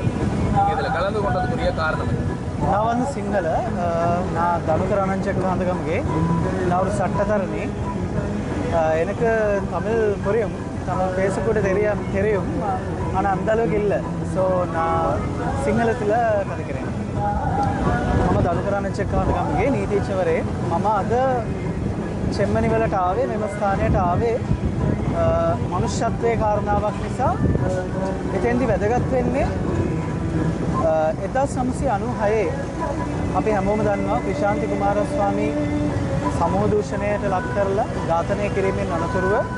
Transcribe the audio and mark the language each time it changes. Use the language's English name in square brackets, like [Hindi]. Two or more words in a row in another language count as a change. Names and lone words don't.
[Tamil] நீங்கள் இதில் கலந்து கொண்டதுக்குரிய காரணம் என்ன? நான் வந்து சிங்கள நான் தனுகர் அனஞ்சக்கலாந்தகம்கே நான் ஒரு சட்டத்தரணி. எனக்கு தமிழ் புரியும், தமிழ் பேசக்கூட தெரியும், ஆனால் அந்த அளவுக்கு இல்லை. ஸோ நான் සිංහලத்தில் කදිකරන්නේ. [Sinhala] මම දනුකර අනංචකලාන්තකම්ගේ නීතිඥවරේ. මම අද චෙම්මනි වලට ආවේ, මෙම ස්ථානයට ආවේ මනුෂ්‍යත්වයේ කාරණාවක් නිසා. එතෙන්දි වැදගත් වෙන්නේ 1996 අපි හැමෝම දන්නවා ක්‍රිෂාන්ති කුමාරස්වාමී සමූහ දූෂණයට ලක් කරලා ඝාතනය කිරීමෙන් අනතුරුව